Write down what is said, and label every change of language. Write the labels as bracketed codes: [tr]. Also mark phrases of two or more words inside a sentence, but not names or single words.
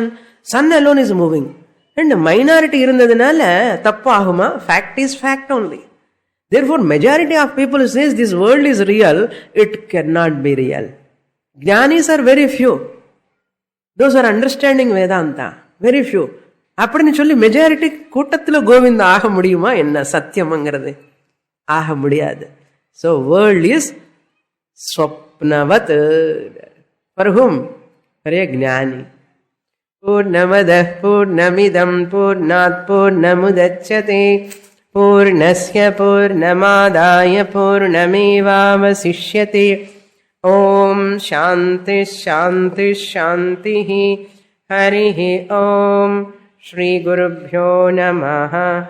[en] Sun alone is moving. And minority [ta] இருந்ததுனால தப்பு ஆகுமா? [en] Fact is fact only. Therefore majority of people says this world is real. It cannot be real. Jnanis are very few. Those are understanding Vedanta. Very few. [ta] அப்படின்னு சொல்லி மெஜாரிட்டி கூட்டத்தில் கோவிந்த ஆக முடியுமா என்ன? சத்தியம்ங்கிறது ஆக முடியாது. [en] so world is [ta] ஸ்வப்னவத். [en] For whom? For a ஞானி. [sa] पूर्णमदः पूर्णमिदं पूर्णात् पूर्णमुदच्यते पूर्णस्य पूर्णमादाय पूर्णमेवावशिष्यते. ओम् शान्ति शान्ति शान्ति. हरिः ॐ. श्री गुरुभ्यो नमः.